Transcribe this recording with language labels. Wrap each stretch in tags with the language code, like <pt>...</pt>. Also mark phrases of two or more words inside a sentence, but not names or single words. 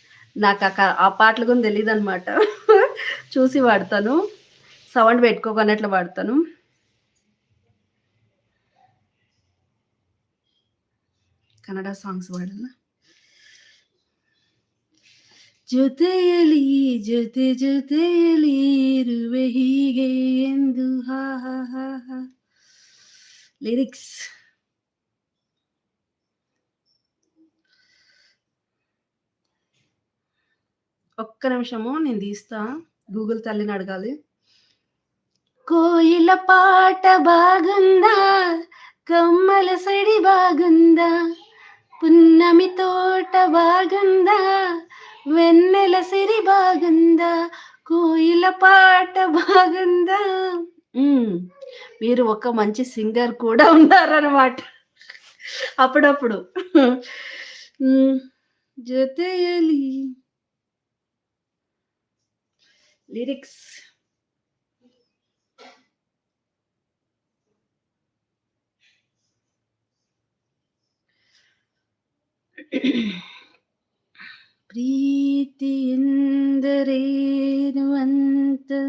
<te>ఆ పాటలు కూడా తెలీదనమాట. చూసి పాడతాను. సౌండ్ పెట్టుకోకుండా అట్లా పాడతాను.</te> <kn>ಕನ್ನಡ ಸಾಂಗ್ಸ್ ಪಾಡಲ್ಲ. ಜೊತೆಯಲಿ ಜೊತೆಯಲಿ ಇರುವೆ ಹೀಗೆ ಎಂದು ಹಾ ಹಾ ಹಾ ಹಾ.</kn> <te>ಲಿರಿಕ್ಸ್ ఒక్క నిమిషము నేను తీస్తా. గూగుల్ తల్లిని అడగాలి. కోయిల పాట బాగుందా, కమ్మల సడి బాగుందా, పున్నమి తోట బాగుందా, వెన్నెల సిరి బాగుందా, కోయిల పాట బాగుందా. మీరు ఒక మంచి సింగర్ కూడా ఉన్నారనమాట అప్పుడప్పుడు.</te> <kn>జొతేయలి లిరిక్స్ ಪ್ರೀತಿ ಎಂದರೇನು ಅಂತ</kn>